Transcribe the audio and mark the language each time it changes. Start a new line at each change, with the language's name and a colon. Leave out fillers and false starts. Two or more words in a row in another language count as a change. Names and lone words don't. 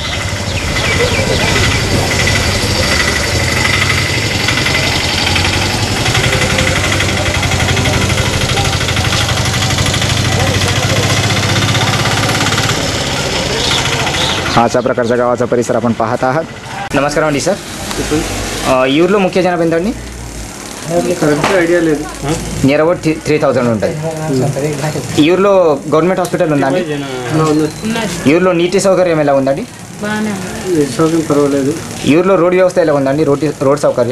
Marathi: हा अशा प्रकारचा गावाचा परिसर आपण पाहत आहात.
Telugu: నమస్కార అండి సర్. ఊర్లో ముఖ్య జనాభా ఎంత అండి? కరెక్ట్ ఐడియా లేదు.
English: near about
Telugu: 3000 ఉంటుంది. ఈ ఊర్లో గవర్నమెంట్ హాస్పిటల్ ఉందా అండి? ఈ ఊర్లో నీటి సౌకర్యం ఎలా ఉందండి? సౌకర్యం పర్వాలేదు. ఈ ఊర్లో రోడ్ వ్యవస్థ ఎలా ఉందండి? రోడ్ సౌకర్యం